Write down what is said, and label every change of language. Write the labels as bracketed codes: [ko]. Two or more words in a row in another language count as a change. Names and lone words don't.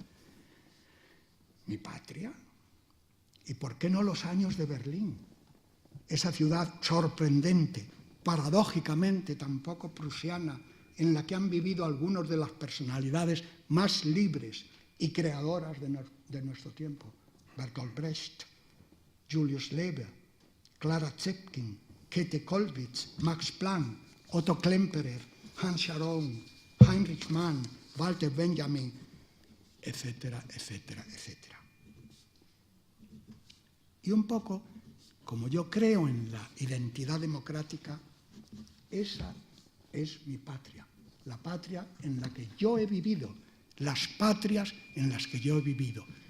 [es] Mi patria. ¿Y por qué no los años de Berlín? Esa ciudad sorprendente, paradójicamente tampoco prusiana, en la que han vivido algunas de las personalidades más libres y creadoras de nuestro tiempo. Bertolt Brecht, Julius Leber, Clara Zetkin, Käthe Kollwitz, Max Planck, Otto Klemperer, Hans Scharoun, Heinrich Mann, Walter Benjamin, etcétera, etcétera, etcétera. Y un poco, como yo creo en la identidad democrática, esa es mi patria, la patria en la que yo he vivido, las patrias en las que yo he vivido.